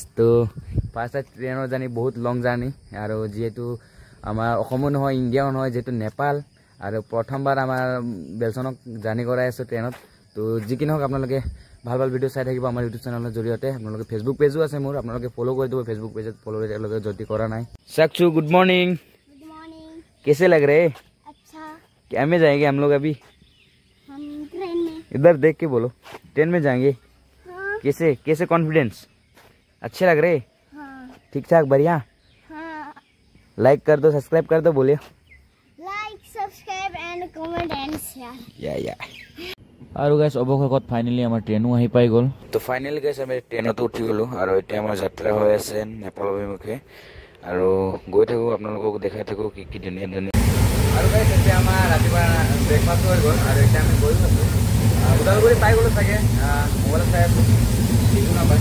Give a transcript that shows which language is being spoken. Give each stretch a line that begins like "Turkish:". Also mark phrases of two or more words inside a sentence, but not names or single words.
Assamese: তো
English: first time
Assamese: ট্ৰেইনৰ জাৰ্ণি, বহুত
English: long journey.
Assamese: আৰু যিহেতু আমাৰ অসমো নহয়, ইণ্ডিয়াও নহয়, যিহেতু নেপাল, আৰু প্ৰথমবাৰ আমাৰ বেলচনক জাৰ্ণি কৰাই আছোঁ ট্ৰেইনত। তো যি কি নহওক আপোনালোকে ভাল ভাল ভিডিঅ' চাই থাকিব আমাৰ ইউটিউব চেনেলৰ জৰিয়তে। আপোনালোকে ফেচবুক পেজো আছে মোৰ, আপোনালোকে ফ'ল' কৰি দিব ফেচবুক পেজত, ফ'ল' এতিয়ালৈকে যদি কৰা নাই।
Hindi: साक्षु
English: good morning.
Hindi: कैसे लग रहे? अच्छा। क्या में जाएंगे हम लोग अभी? हम ट्रेन में। इधर देख के बोलो, ट्रेन में जाएंगे। हाँ। कैसे कैसे कॉन्फिडेंस? अच्छे लग रहे? हाँ। ठीक ठाक, बढ़िया। हाँ। लाइक कर दो, सब्सक्राइब कर दो, बोलिए।
English: like, subscribe and comment and share.
Assamese: या আৰু গাইজ অৱশেষত ফাইনেলি আমাৰ ট্ৰেইনো আহি পাই গ'ল। তো ফাইনেলি গাইজ আমি ট্ৰেইনতো উঠি গ'লোঁ আৰু এতিয়া আমাৰ যাত্ৰা হৈ আছে নেপাল অভিমুখে আৰু গৈ থাকোঁ, আপোনালোকক দেখাই থাকোঁ কি কি ধুনীয়া ধুনীয়া। আৰু গাইজ এতিয়া আমাৰ ৰাতিপুৱা ব্ৰেকফাষ্ট হৈ গ'ল আৰু এতিয়া আমি গৈ আছোঁ ওদালগুৰি পাই গ'লোঁ চাগে, মোবাইলত চাই আছোঁ, ঠিকো নাপায়।